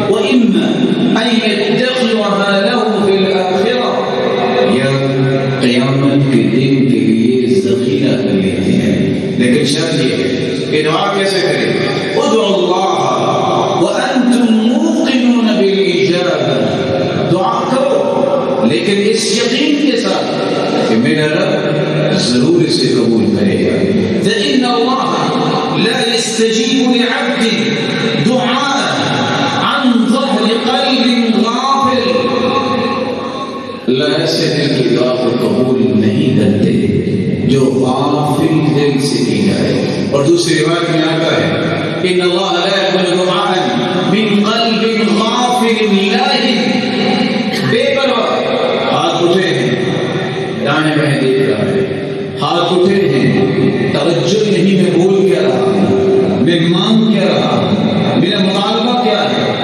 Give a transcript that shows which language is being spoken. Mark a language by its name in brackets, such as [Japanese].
[Arabic] وَإِمَّا أَن يَتَّخِذَهَا لَهُ فِي الْآخِرَةِ، [Urdu] یا قیامت کے دن کے لیے ذخیرہ کر لیتے ہیں. لیکن شرط یہ ہے کہ دعا کیسے کریں؟ [Arabic] ادعوا اللہ وانتم موقنون بالاجابہ. [Urdu] دعا کرو لیکن اس یقین کے ساتھ کہ میرا رب ضرور اسے قبول کرے گا. [Arabic] فإن الله لا يستجيب لعبد دعاء عن ظهر قلب غافل. [Urdu] اللہ ایسے دل کی دعا کو قبول نہیں کرتے جو غافل دل سے کی جائے. اور دوسری روایت میں آتا ہے [Arabic] ان اللہ لا يقبل دعاء من قلب غافل لاهٍ. [Urdu] بے پرواہ ہاتھ اٹھے ہیں، دائیں بائیں دیکھ رہا ہے، ہاتھ اٹھے ہیں، توجہ نہیں میں بول کیا رہا، میں مانگ کیا رہا، میرا مطالبہ کیا ہے.